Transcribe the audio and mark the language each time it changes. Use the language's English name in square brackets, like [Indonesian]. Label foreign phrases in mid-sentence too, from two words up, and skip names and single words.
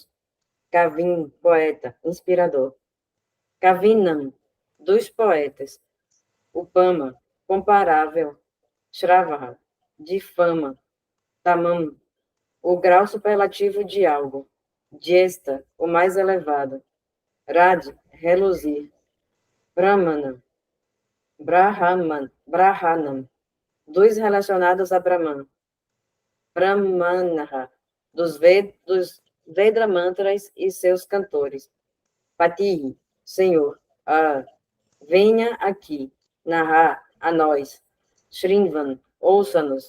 [Portuguese] Kavim, poeta, inspirador. Kavinam, dos poetas. Upama, comparável. Shravaha, de fama. Tamam, o grau superlativo de algo. Jesta, o mais elevado. Rad, reluzir. [Sanskrit] Brahmana, Brahmanam, [Portuguese] dos relacionados a Brahman. Brahmanaha, dos Veda mantras e seus cantores. Patihi, Senhor. Venha aqui. Naha, a nós. Shrinvan, ouça-nos.